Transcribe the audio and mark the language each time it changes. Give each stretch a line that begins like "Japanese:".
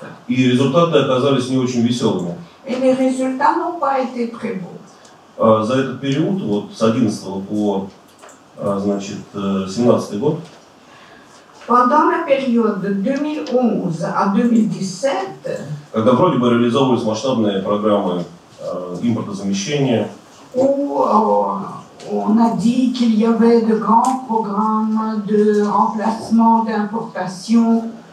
Russian: И результаты оказались не очень веселыми.
French: Et les résultats n'ont pas été très beaux.
Russian: За этот период, вот с 11 по 17 год,
French: Pendant la période de 2011 à 2017,
Russian: когда вроде бы реализовывались масштабные программы импортозамещения,
French: où on a dit qu'il y avait de grands programmes de remplacement d'importation,